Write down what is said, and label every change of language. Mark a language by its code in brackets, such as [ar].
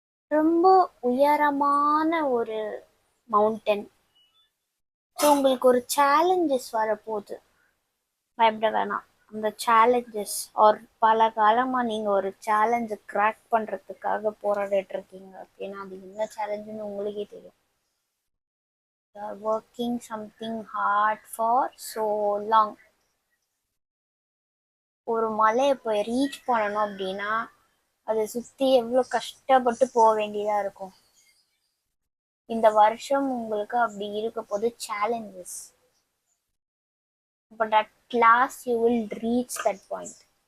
[ta] ரொம்ப உயரமான ஒரு மவுண்டன். ஸோ உங்களுக்கு ஒரு சேலஞ்சஸ் வரப்போகுது, பயப்பட வேணாம். அந்த சேலஞ்சஸ் ஆர் பல காலமாக நீங்கள் ஒரு சேலஞ்சை கிராக் பண்ணுறதுக்காக போராடிட்டு இருக்கீங்க அப்படின்னா அது என்ன சேலஞ்சுன்னு உங்களுக்கே தெரியும். [en] You are working something hard for so long. [ta] ஒரு மலையை போய் ரீச் பண்ணணும் அப்படின்னா அதை சுற்றி எவ்வளோ கஷ்டப்பட்டு போக வேண்டியதாக இருக்கும். இந்த வருஷம் உங்களுக்கு அப்படி இருக்க போது challenges. [en] But at last you will reach that point.